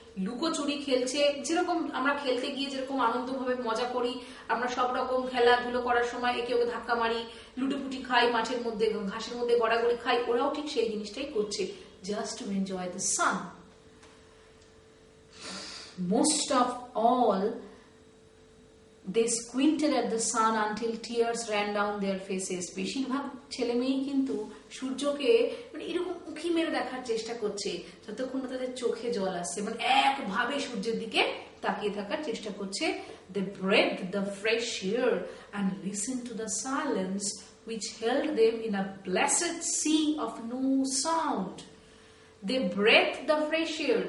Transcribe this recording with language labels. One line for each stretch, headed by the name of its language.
Bangla: লুকোচুরি খেলছে, যেরকম আমরা খেলতে গিয়ে যেরকম আনন্দভাবে মজা করি, আমরা সব রকম খেলাধুলো করার সময় একে ওকে ধাক্কা মারি, লুটোপুটি খাই, মাঠের মধ্যে ঘাসের মধ্যে গড়াগড়ি খাই, ওরাও ঠিক সেই জিনিসটাই করছে,
English: Just to enjoy the sun. Most of all, they squinted at the sun until tears ran down their faces.
Bangla: বেশিরভাগ ছেলে মেয়েই কিন্তু সূর্যকে মানে এরকম উঁকি মেরে দেখার চেষ্টা করছে যতক্ষণ না তাদের চোখে জল আসছে, মানে একভাবে সূর্যের দিকে তাকিয়ে থাকার চেষ্টা করছে।
English: They breathed the fresh air and listened to the silence which held them in a blessed sea of no sound. They breathed the fresh air.